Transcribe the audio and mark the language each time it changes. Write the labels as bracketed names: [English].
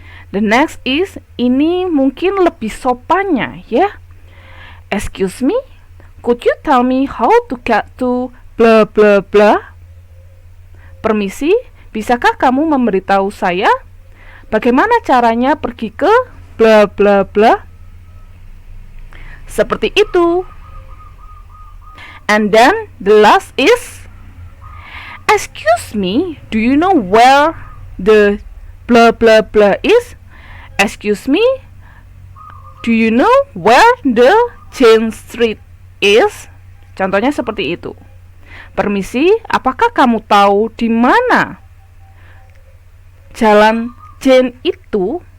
[English] The next is, [Indonesian] ini mungkin lebih sopannya ya. [English] Excuse me, could you tell me how to get to blah blah blah? [Indonesian] Permisi, bisakah kamu memberitahu saya bagaimana caranya pergi ke blah blah blah? Seperti itu. [English] And then the last is, excuse me, do you know where the blah blah blah is? Excuse me, do you know where the Jane Street is? [Indonesian] Contohnya seperti itu. Permisi, apakah kamu tahu di mana Jalan Jane itu?